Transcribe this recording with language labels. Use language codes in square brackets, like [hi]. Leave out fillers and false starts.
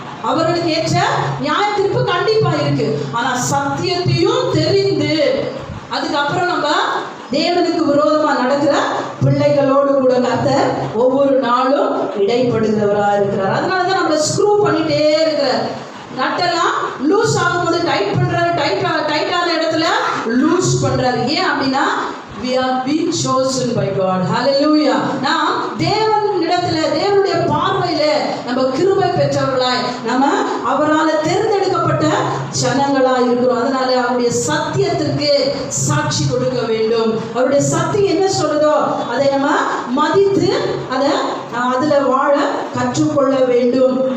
[ta] அவர்களுக்கு ஏற்ற நியாய தீர்ப்பு கண்டிப்பா இருக்கு. ஆனா சத்தியத்தையும் தெரிந்து அதுக்கப்புறம் நம்ம தேவனுக்கு விரோதமா நடக்கிற பிள்ளைகளோடு கூட கர்த்தர் ஒவ்வொரு நாளும் இடைப்படுகிறவரா இருக்கிறார். அதனாலதான் நம்ம ஸ்க்ரூ பண்ணிட்டே இருக்கிறார். நட்டெல்லாம் லூஸ் ஆகும்போது டைட் பண்றாரு, டைட்டான இடத்துல லூஸ் பண்றாரு. ஏன் அப்படின்னா [en] we are being chosen by God. Hallelujah. [ta] நாம் தேவனிடத்துல தேவனுடைய பார்வையில நம்ம கிருபை பெற்றவர்களாய் நம்ம அவரால் தேர்ந்தெடுக்கப்பட்ட ஜனங்களாய் இருக்கிறோம். அதனால அவருடைய சத்தியத்திற்கு சாட்சி கொடுக்க வேண்டும். அவருடைய சத்தியம் என்ன சொல்றதோ அதை நம்ம மதித்து அதுல வாழ கற்றுக்கொள்ள வேண்டும்.